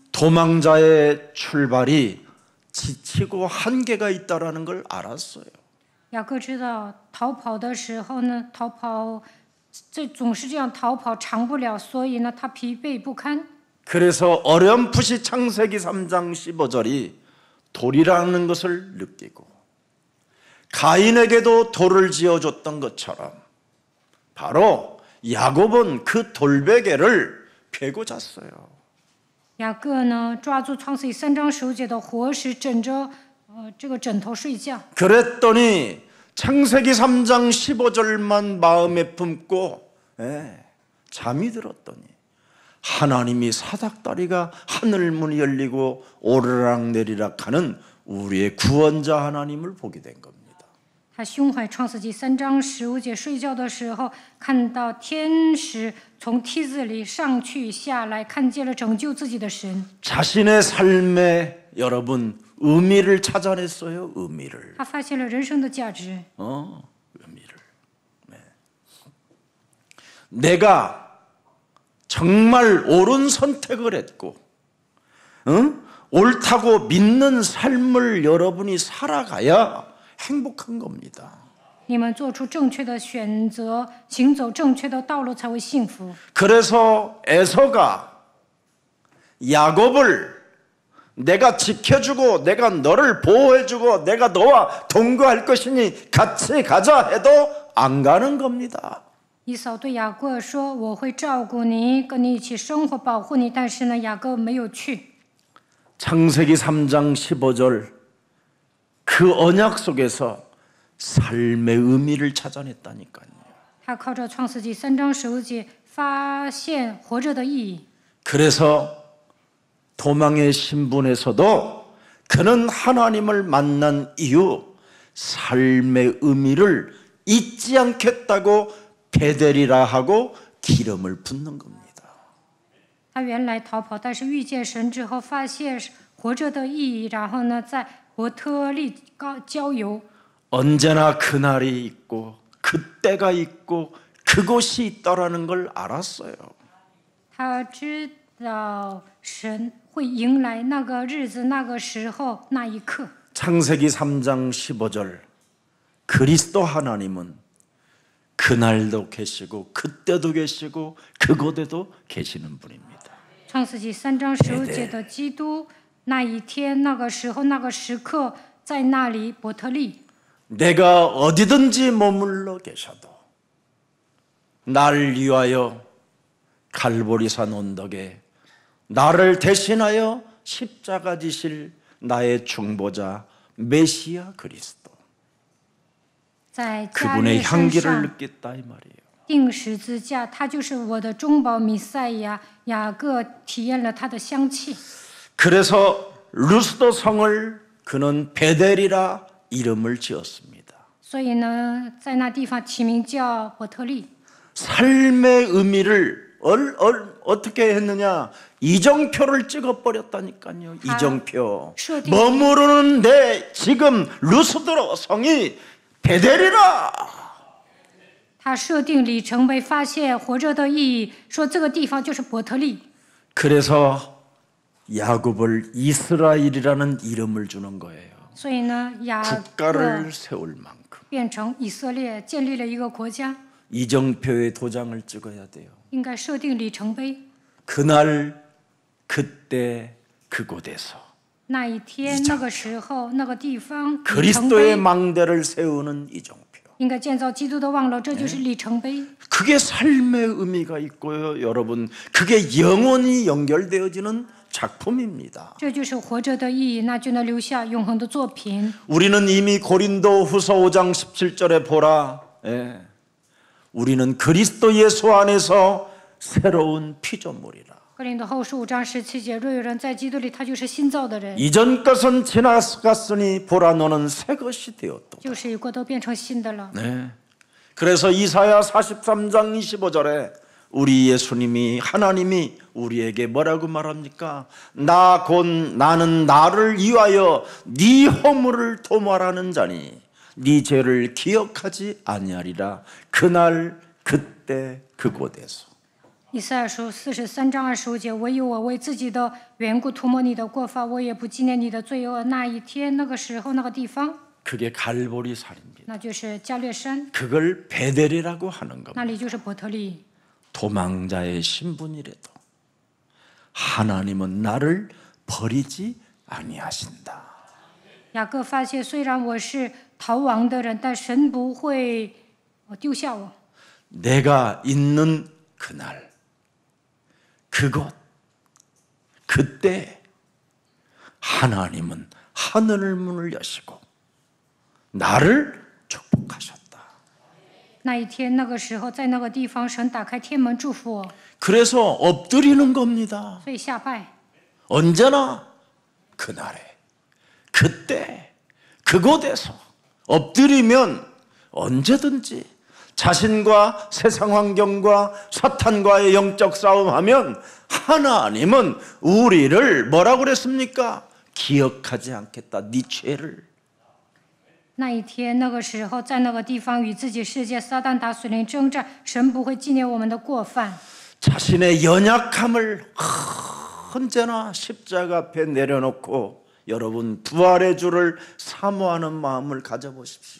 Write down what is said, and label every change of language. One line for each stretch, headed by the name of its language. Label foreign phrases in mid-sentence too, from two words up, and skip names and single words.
Korean: 도망자의 출발이 지치고 한계가 있다라는 걸 알았어요.
Chinese: 雅各知道逃跑的时候呢，这总是这样逃跑，长不了，所以呢，他疲惫不堪。
Korean: 그래서 어렴풋이 창세기 3장 15절이 돌이라는 것을 느끼고 가인에게도 돌을 지어줬던 것처럼 바로 야곱은 그 돌베개를 베고 잤어요.
Chinese: 雅各呢，抓住创世记3章15节的活石，枕着这个枕头睡觉。
Korean: 그랬더니 창세기 3장 15절만 마음에 품고 잠이 들었더니 하나님이 사닥다리가 하늘문이 열리고 오르락내리락 하는 우리의 구원자 하나님을 보게 된 겁니다.
Chinese: 他胸怀创世纪3章15节，睡觉的时候看到天使从梯子里上去下来，看见了拯救自己的神。
Korean: 자신의 삶에 여러분 의미를 찾아냈어요. 의미를.
Chinese: 他发现了人生的价值。
Korean: 의미를. 내가 정말 옳은 선택을 했고 옳다고 믿는 삶을 여러분이 살아가야 행복한 겁니다.
Chinese: 你们做出正确的选择，行走正确的道路，才会幸福。
Korean: 그래서 에서가 야곱을 내가 지켜주고 내가 너를 보호해주고 내가 너와 동거할 것이니 같이 가자 해도 안 가는 겁니다.
Chinese: 以扫对雅各说：“我会照顾你，跟你一起生活，保护你。” 但是呢，雅各没有去。
Korean: 창세기 3장 15절 그 언약 속에서 삶의 의미를 찾아냈다니까요.
Chinese: 他靠着创世纪3章15节发现活着的意义。
Korean: 그래서 도망의 신분에서도 그는 하나님을 만난 이후 삶의 의미를 잊지 않겠다고 베델이라 하고 기름을 붓는 겁니다.
Chinese: 他原来逃跑，但是遇见神之后，发现活着的意义，然后呢，在伯特利浇油。
Korean: 언제나 그날이 있고 그때가 있고 그곳이 있다라는 걸 알았어요.
Chinese: 他知道神会迎来那个日子、那个时候、那一刻。
Korean: 창세기 3장 15절 그리스도 하나님은 그날도 계시고 그때도 계시고 그곳에도 계시는 분입니다.
Chinese: 创世纪3章15节的基督，那一天、那个时候、那个时刻，在那里伯特利。
Korean: 내가 어디든지 머물러 계셔도 나를 위하여 갈보리산 언덕에 나를 대신하여 십자가 지실 나의 중보자 메시아 그리스도
Chinese: 在加
Korean: 그분의
Chinese: 略山
Korean: 향기를
Chinese: 上
Korean: 느꼈다 이 말이에요.
Chinese: 钉十字架，他就是我的中保弥赛亚。雅各体验了他的香气，
Korean: 그래서 루스도 성을 그는 베델이라 이름을 지었습니다.
Chinese: 所以呢，在那地方起名叫伯特利。
Korean: 삶의 의미를 어떻게 했느냐? 이정표를 찍어버렸다니까요. 이정표. 머무르는데 지금 루스드로 성이 베델이라.
Chinese: 他设定里程碑，发现活着的意义，说这个地方就是伯特利。
Korean: 그래서 야곱을 이스라엘이라는 이름을 주는 거예요.
Chinese: 所以呢，雅各
Korean: 국가를 세울 만큼
Chinese: 变成以色列，建立了一个国家，
Korean: 이정표의 도장을 찍어야 돼요.
Chinese: 应该设定里程碑。
Korean: 그날 그때 그곳에서
Chinese: 那一天、那个时候、那个地方，里程
Korean: 그리스도의
Chinese: 碑
Korean: 망대를 세우는 이정표.
Chinese: 应该建造基督的望楼，这就是里程碑。
Korean: 그게 삶의 의미가 있고요, 여러분. 그게 영원히 연결되어지는 작품입니다.
Chinese: 这就是活着的意义，那就能留下永恒的作品。
Korean: 우리는 이미 고린도 후서 5장 17절에 보라. 예. 우리는 그리스도 예수 안에서 새로운 피조물이라.
Chinese: 格林多后书5章17节，若有人在基督里，他就是新造的人，
Korean: 이전 것은 지나갔으니 보라 너는 새 것이 되었다.
Chinese: 旧事已过，都变成新的了。
Korean: 네. 그래서 이사야 43장 25절에 우리 예수님이 하나님이 우리에게 뭐라고 말합니까? 나 곧 나는 나를 위하여 네 허물을 도말하는 자니 네 죄를 기억하지 아니하리라. 그날 그때 그곳에서.
Chinese: 以赛亚书43章25节，唯有我为自己的缘故涂抹你的过犯，我也不纪念你的罪恶。那一天、那个时候、那个地方，
Korean: 그게 갈보리산입니다.
Chinese: 那就是加略山，
Korean: 그걸 베델이라고 하는 겁니다.
Chinese: 那里就是伯特利。
Korean: 도망자의 신분이라도 하나님은 나를 버리지 아니하신다.
Chinese: 雅各发现，虽然我是逃亡的人，但神不会丢下我。
Korean: 내가 있는 그날 그곳 그때 하나님은 하늘 문을 여시고 나를 축복하셨다.
Chinese: 那一天、那个时候，在那个地方，神打开天门祝福我，
Korean: 그래서 엎드리는 겁니다.
Chinese: 所以下拜。
Korean: 언제나 그날에 그때 그곳에서 엎드리면 언제든지 자신과 세상 환경과 사탄과의 영적 싸움하면 하나님은 우리를 뭐라고 그랬습니까? 기억하지 않겠다. 네 죄를.
Chinese: 那一天、那个时候，在那个地方与自己世界撒旦打属灵征战，神不会纪念我们的过犯。
Korean: 자신의 연약함을 언제나 십자가 앞에 내려놓고 여러분 부활의 주를 사모하는 마음을 가져보십시오.